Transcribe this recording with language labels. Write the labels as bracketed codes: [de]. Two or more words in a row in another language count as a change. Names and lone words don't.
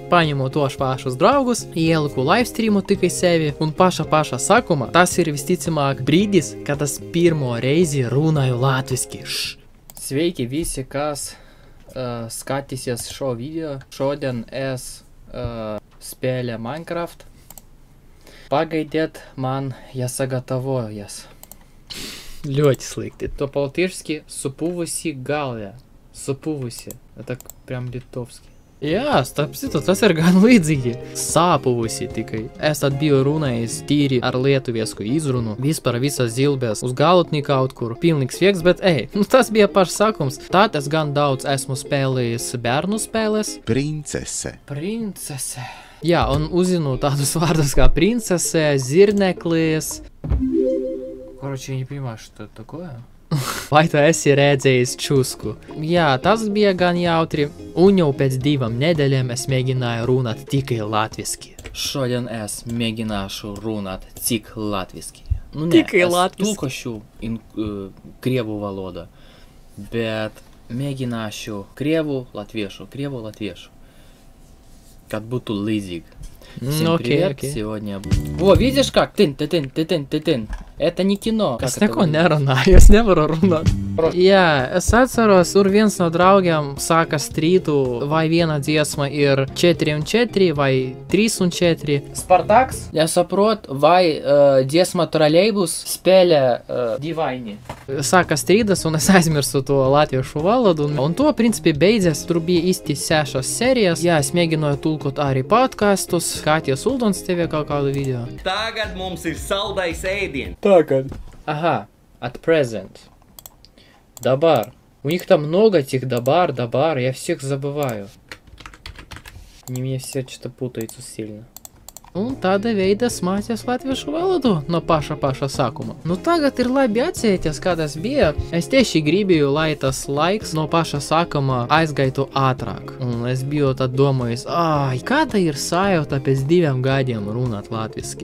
[lv] Paņemu tos pašus draugus, ieliku livestreamu tikai sevi, un pašā sākuma tas ir visticamāk brīdis, kad es pirmo reizi runāju latviski. Sveiki visi, kas skatīsies šo video. Šodien es spēlēju Minecraft. Pagaidiet, man jāsagatavojas. Ļoti slikti. To по-латышски supūvusi galvā. Supūvusi. [ru] Это прям литовски. [lv] Jā, starp citu, tas ir gan līdzīgi. Sāpuvusi tikai. Es tad biju runājis tīri ar lietuviesku izrunu. Vispār visas zilbēs uz galotnī kaut kur. Pilnīgs fieks, bet tas bija pašs sākums. Tad es gan daudz esmu spēlējis bērnu spēles. Princese. Jā, un uzzinu tādus vārdus kā princese, zirneklis. [ru] Короче, я не понимаю, что это такое. [lv] Vai tu esi redzējis čusku? Jā, tas bija gan jautri, un jau pēc 2 nedēļām es mēģināju runāt tikai latviski. Šodien es mēģināšu runāt tik latviski. Tikai latviski. Es tulkošu krievu valodu, bet mēģināšu krievu latviešu. Kad būtu līdzīgi. [ru] Всем привет, сегодня... О, видишь как? Тын. Это не кино. [lv] Es neko nerunāju, es nevaru runāt. Jā, es atceros, tur viens no draugiem sāka strīdu, vai viena dziesma ir 4 un 4 vai 3 un 4. Spartaks, ja saprotu, vai dziesma Trolejbus spēlē divaini. Sāka strīdas, un es aizmirstu to latviešu valodu, un to, principi, beidzas. Tur bija īsti 6 sērijas. Jā, es mēģināju tulkot arī podkastus. Katja Suldons TV kaut kādu video. Tagad mums ir saldais ēdiens. Tagad. [ru] Ага, [en] at present. [ru] Добар. У них там много этих добар, я всех забываю. Они мне все что-то путаются сильно. [lv] Un tāda veida mācījos latviešu valodu no paša sākuma. Tagad ir labi atcerēties, kā tas bija. Es tieši gribēju, lai tas laiks no paša sākuma aizgaitu ātrāk. Un es biju tad domājis, kāda ir sajūta pēc 2 gadiem runāt latviski.